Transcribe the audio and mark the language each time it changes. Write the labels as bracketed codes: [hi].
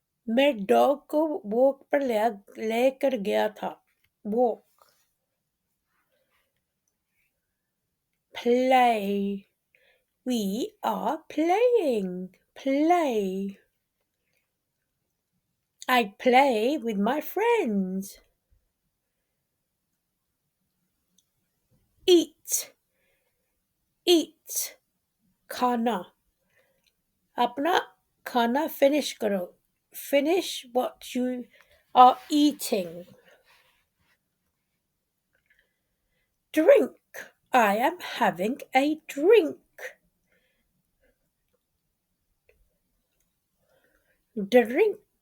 [hi] मैं डॉग को वॉक पर लेकर गया था, walk. [en] Play, we are playing, play. I play with my friends. Eat, eat, खाना. [hi] अपना खाना finish करो. [en] Finish what you are eating. Drink, I am having a drink. Drink.